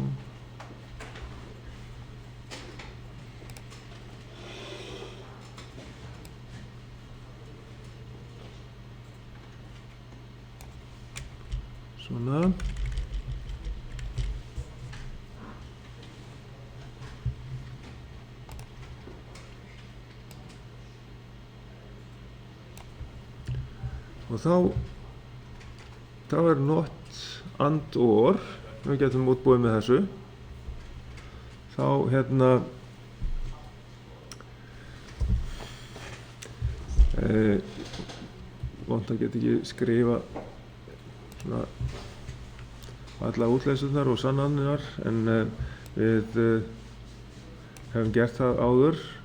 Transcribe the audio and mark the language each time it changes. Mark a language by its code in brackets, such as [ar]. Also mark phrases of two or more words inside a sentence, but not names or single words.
[is] Svona. Og þá er [en] not and or, [is] við getum útbúið með þessu. Þá hérna vont að geta ekki skrifa svona alla útleiðslurnar og sannanirnar, en við hefum gert það áður.